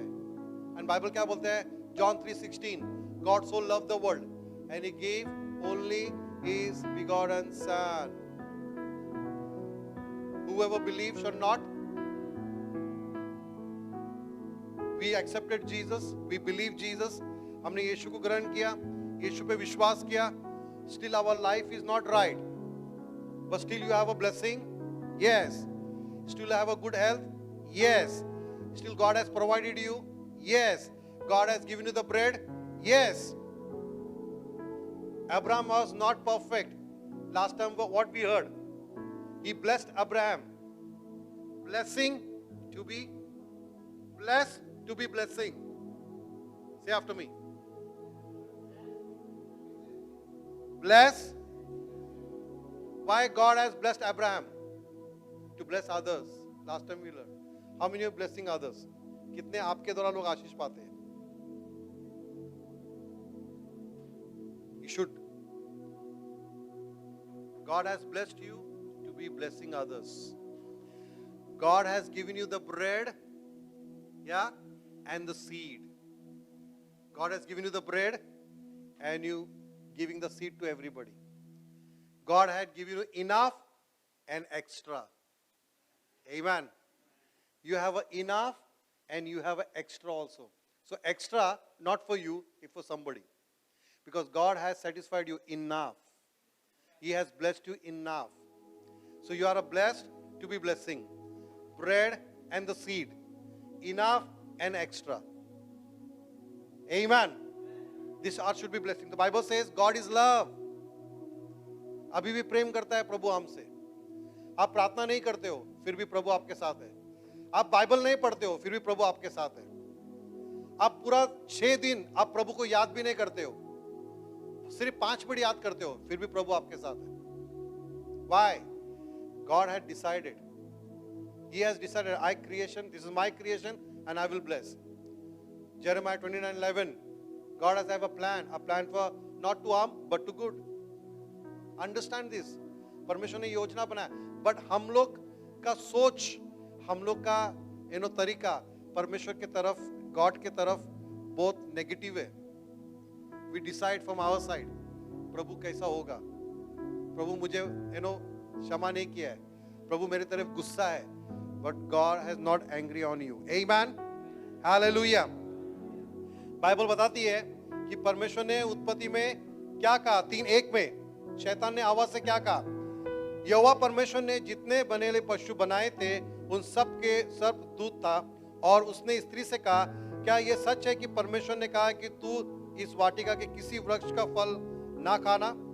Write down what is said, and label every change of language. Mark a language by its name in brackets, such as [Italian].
[English] and [Hindi] Bible क्या बोलता है? [English] John 3:16, God so love the world and he give only his begotten son, whoever believes shall not. We accepted Jesus, we believe Jesus, [Hindi] हमने यीशु को ग्रहण किया, यीशु पे विश्वास किया। [English] Still our life is not right, but still you have a blessing? Yes. Still have a good health? Yes. Still God has provided you? Yes. God has given you the bread? Yes. Abraham was not perfect. Last time what we heard? He blessed Abraham. Blessing to be blessed, to be blessing. Say after me. Bless. Why God has blessed Abraham? To bless others. Last time we learned. How many are blessing others? [Hindi] कितने आपके द्वारा लोग आशीष पाते हैं? [English] You should. God has blessed you to be blessing others. God has given you the bread, yeah, and the seed. God has given you the bread and you giving the seed to everybody. God had given you enough and extra. Amen. You have enough and you have extra also. So extra not for you, it's for somebody. Because God has satisfied you enough. He has blessed you enough. So you are blessed to be blessing. Bread and the seed. Enough and extra. Amen. This earth should be blessing. The Bible says God is love. [Hindi] अभी भी प्रेम करता है प्रभु हमसे. आप प्रार्थना नहीं करते हो फिर भी प्रभु आपके साथ है. आप बाइबल नहीं पढ़ते हो फिर भी प्रभु आपके साथ है. आप पूरा 6 दिन आप प्रभु को याद भी नहीं करते हो, सिर्फ 5 मिनट याद करते हो फिर भी प्रभु आपके साथ है. [English] Why? God had decided He has decided, I creation, this is my creation and I will bless. Jeremiah 29:11, God has have a plan for not to harm but to good. Understand this. [Hindi] परमेश्वर ने योजना बनाया, but हम लोग का सोच, हम लोग का तरीका परमेश्वर के तरफ, गॉड के तरफ बहुत नेगेटिव है. [English] We decide from our side, [Hindi] प्रभु कैसा होगा, प्रभु मुझे क्षमा नहीं किया है, प्रभु मेरे तरफ गुस्सा है. [English] But God has not angry on you. Amen. Hallelujah. [Hindi] Bible बताती है कि परमेश्वर ने उत्पत्ति में क्या कहा, 3:1 में शैतान ने हवा से क्या कहा, यहोवा परमेश्वर ने जितने बनेले पशु बनाए थे उन सब के सर्प दूत था, और उसने स्त्री से कहा, क्या यह सच है कि परमेश्वर ने कहा कि तू इस वाटिका के किसी वृक्ष का फल ना खाना.